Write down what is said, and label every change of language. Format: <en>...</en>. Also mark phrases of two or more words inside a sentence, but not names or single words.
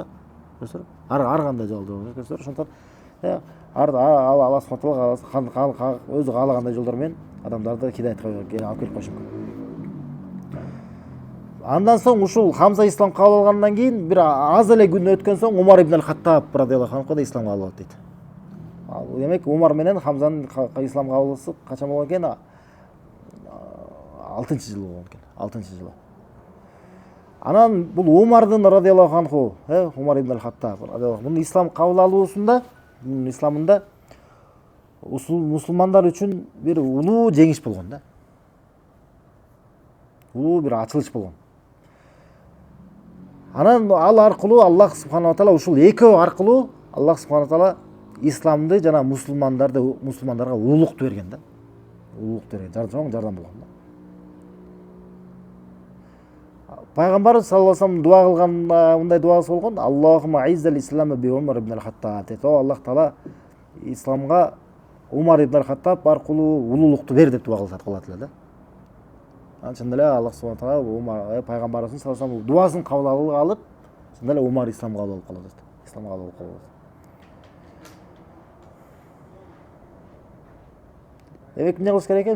<ky>Көрсөңүз, ар кандай жолдо, көрсөңүз, ошондон</ky> <ar>الله سبحانه وتعالى</ar> <ky>өзү каалагандай жолдор менен адамдарды хидаятка алып келип коюшу мүмкүн. Андан соң ушул Хамза ислам кабыл алгандан кийин бир аз эле күн өткөн соң Умар ибн ал-Хаттаб</ky> <ar>رضي الله عنه</ar> <ky>да исламга кабыл алат дейт. Демек Умар менен Хамзанын исламга кабылысы качан болгон экен? 6-жылы болгон экен. 6-жылы. Анан бул Умардын</ky> <ar>رضي الله عنه,</ar> <ky>Умар ибн ал-Хаттаб</ky> <ar>رضي الله عنه,</ar> <ky>мунун ислам кабыл алуусунда, мунун исламында мусулмандар үчүн бир улуу жеңиш болгон да. Улуу бир ачылыш болгон. Анан ал аркылуу</ky> <ar>الله سبحانه وتعالى,</ar> <ky>ушул экөө аркылуу</ky> <ar>الله سبحانه وتعالى</ar> <ky>исламды жана мусулмандарга улуулукту берген да. Улуулукту берген, чоң жардам болгон да. Пайгамбар</ky> <ar>صلى الله عليه وسلم</ar> <ky>дуа кылганда мындай дуасы болгон:</ky> <ar>اللهم أعز الإسلام بعمر بن الخطاب деп.</ar> <ky>Аллах таала исламга Умар ибн ал-Хаттаб аркылуу улуулукту бер деп дуа кылат эле да. Чын эле</ky> <ar>الله سبحانه وتعالى</ar> <ky>Умар пайгамбарыбыздын</ky> <ar>صلى الله عليه وسلم</ar> <ky>дуасын кабыл алып, чын эле Умар исламга кабыл алып калат. Исламга кабыл алып калат. Демек эмне кылыш керек экен?</ky>